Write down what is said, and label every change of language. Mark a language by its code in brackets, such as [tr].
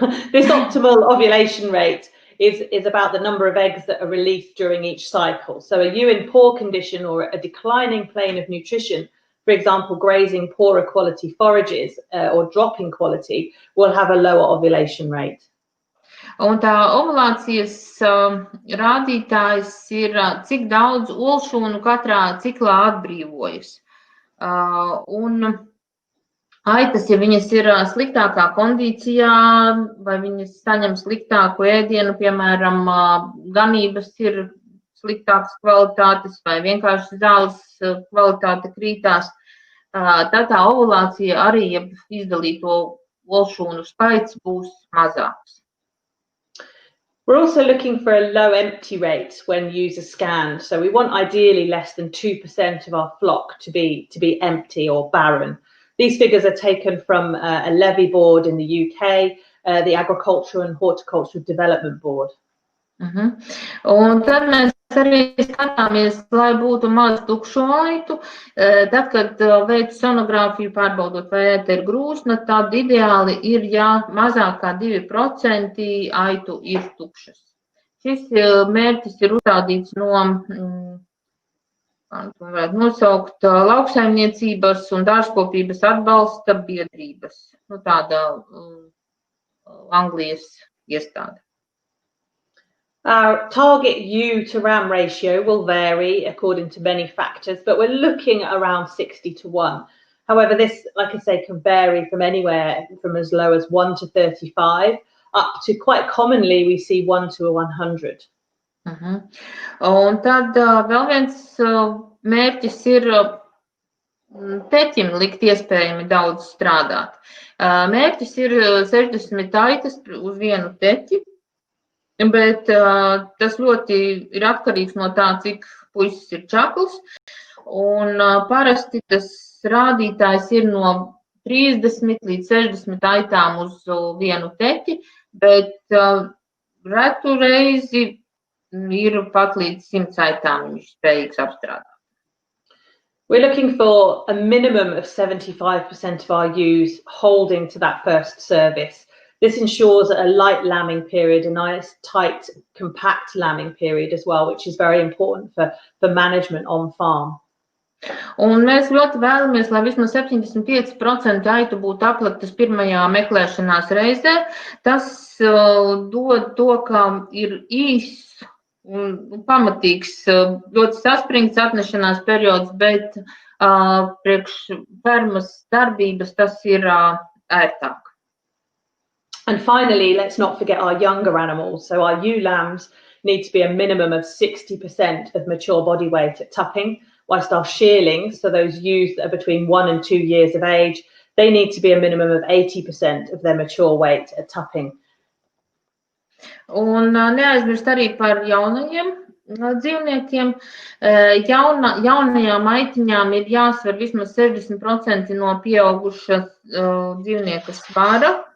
[en] This optimal ovulation rate is about the number of eggs that are released during each cycle. So are you in poor condition or a declining plane of nutrition, for example, grazing poorer quality forages or dropping quality, will have a lower ovulation rate. [lv] Un tā ovulācijas rādītājs ir, cik daudz olšūnu katrā ciklā atbrīvojas. Un aitas, ja viņas ir sliktākā kondīcijā, vai viņas saņem sliktāku ēdienu, piemēram, ganības ir sliktākas kvalitātes, vai vienkārši zāles kvalitāte krītās, tad tā ovulācija arī, ja izdalīto olšūnu skaits būs mazāks. [en] We're also looking for a low empty rate when ewes are scanned. So we want ideally less than 2% of our flock to be empty or barren. These figures are taken from a levy board in the UK, the Agricultural and Horticultural Development Board. [lv] Un tad mēs arī skatāmies, lai būtu maz tukšo aitu. Tad, kad veicu sonogrāfiju pārbaudot, vai aita ir grūsna, tad ideāli ir, ja mazāk kā 2% aitu ir tukšas. Šis mērķis ir uzstādīts no, varētu nosaukt, lauksaimniecības un dārzkopības atbalsta biedrības. Tāda Anglijas iestāde. [en] Our target ewe to ram ratio will vary according to many factors, but we're looking at around 60:1. However, this, like I say, can vary from anywhere from as low as 1 to 35, up to quite commonly we see 1 to 100. [lv] Un tad vēl viens mērķis ir teķim likt iespējami daudz strādāt. Mērķis ir 60 aitas uz vienu teķi. Bet tas ļoti ir atkarīgs no tā, cik puisis ir čakls. Un parasti tas rādītājs ir no 30 līdz 60 aitām uz vienu teķi, bet retu reizi ir pat līdz 100 aitām viņš spējīgs apstrādāt. [en] We're looking for a minimum of 75% of our ewes holding to that first service. This ensures a light lambing period, a nice, tight, compact lambing period as well, which is very important for management on farm. [lv] Un mēs ļoti vēlamies, lai vismaz 75% aitu būtu apliktas pirmajā meklēšanās reizē. Tas dod to, ka ir īss un pamatīgs, ļoti saspringts atnešanās periods, bet priekš fermas darbības tas ir ērtāk. [en] And finally, let's not forget our younger animals. So our ewe lambs need to be a minimum of 60% of mature body weight at tupping, whilst our shearlings, so those ewes that are between 1 and 2 years of age, they need to be a minimum of 80% of their mature weight at tupping. [lv] Un neaizmirst arī par jaunajiem dzīvniekiem. Jaunajām aitiņām ir jāsver vismaz 60% no pieauguša dzīvnieka svara.